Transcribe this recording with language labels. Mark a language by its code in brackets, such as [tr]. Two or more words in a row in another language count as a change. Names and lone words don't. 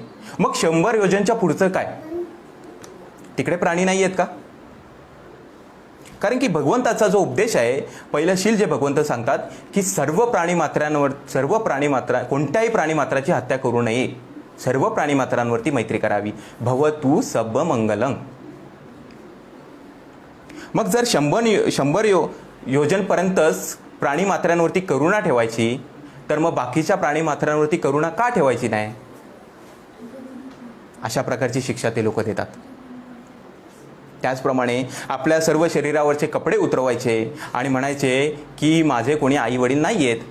[mr] मग 100 योजनच्या पुढचं काय? तिकडे प्राणी नाही आहेत का? कारण की भगवंताचा जो उपदेश आहे, पहिलं शील जे भगवंत सांगतात की सर्व कोणत्याही प्राणीमात्राची हत्या करू नये, सर्व प्राणीमात्रांवरती मैत्री करावी. [pi] भवतु सब मंगलम. [mr] मग जर 100 योजनपर्यंतच प्राणीमात्रांवरती करुणा ठेवायची, तर मग बाकीच्या प्राणीमात्रांवरती करुणा का ठेवायची नाही? अशा प्रकारची शिक्षा ते लोक देतात. त्याचप्रमाणे आपल्या सर्व शरीरावरचे कपडे उतरवायचे आणि म्हणायचे की माझे कोणी आईवडील नाही आहेत.